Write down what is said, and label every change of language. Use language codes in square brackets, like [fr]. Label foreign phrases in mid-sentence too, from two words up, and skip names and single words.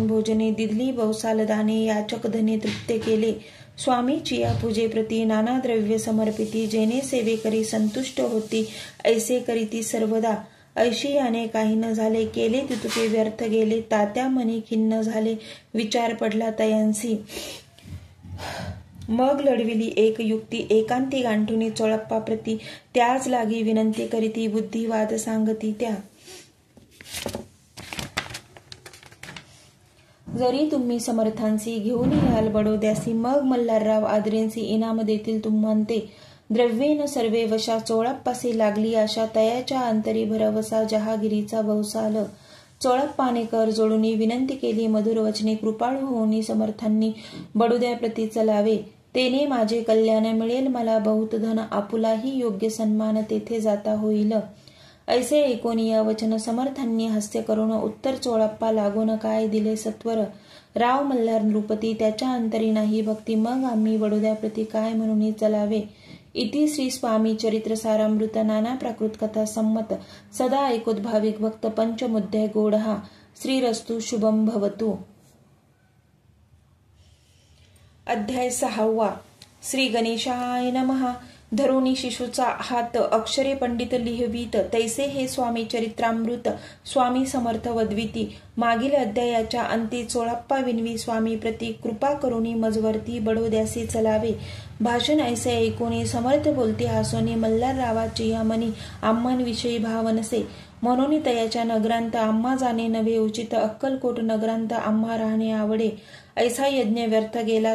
[mr] भोजने दिधली बहुसाल दाने याचक धने तृप्त केले स्वामीची या पूजेप्रती नाना द्रव्य समर्पिती जेने सेवे करी संतुष्ट होती ऐसे करीती सर्वदा ऐशी याने काही न झाले केले तितुके व्यर्थ गेले तात्या मनी खिन्न झाले विचार पडला तयांसी मग लढविली एक युक्ती एकांती गांठुनी चोळप्पा प्रती त्याच लागी विनंती करीती बुद्धिवाद सांगती त्या जरी तुम्ही समर्थांसी घेऊन याल बडोद्यासी मग मल्हारराव आदरेंसी इनाम देतील तुम्हांते द्रव्येन सर्वे वशा चोळप्पासी लागली आशा तयाच्या अंतरी भरवसा जहागिरीचा बहुसाल चोळप्पाने कर जोडूनी विनंती केली मधुर वचने कृपाळू होऊनी समर्थांनी बडोद्याप्रती चलावे तेने माझे कल्याण मिळेल मला बहुत धन आपुलाही योग्य सन्मान तेथे जाता होईल ऐसे ऐकोनी या वचन समर्थांनी हास्य करून उत्तर चोळप्पा लागून काय दिले सत्वर राव मल्हार नृपती त्याच्या अंतरी नाही भक्ती मग आम्ही बडोद्याप्रती काय म्हणून चलावे इति श्री स्वामी चरित्र सारामृत नाना प्राकृत कथा संमत सदा ऐकोत भाविक भक्त पंचमुद्दय गोडहा [sa] श्रीरस्तु शुभम भवतु। अध्याय 6 श्री गणेशाय नमः। [mr] धरुणी शिशूचा हात अक्षरे पंडित लिहवीत तैसे हे स्वामी चरित्रामृत स्वामी समर्थ वदविती मागील अध्यायाच्या अंती चोळप्पा विनवी स्वामी प्रती कृपा करुणी मजवर्ती बडोद्यासी चलावे भाषण ऐसे ऐकोनी समर्थ बोलते हासोनी मल्हाररावाची या मनी आम्हांविषयी भाव नसे म्हणून तयाच्या नगरांत आम्हा जाणे नव्हे उचित अक्कलकोट नगरांत आम्हा राहणे आवडे ऐसा यज्ञ व्यर्थ गेला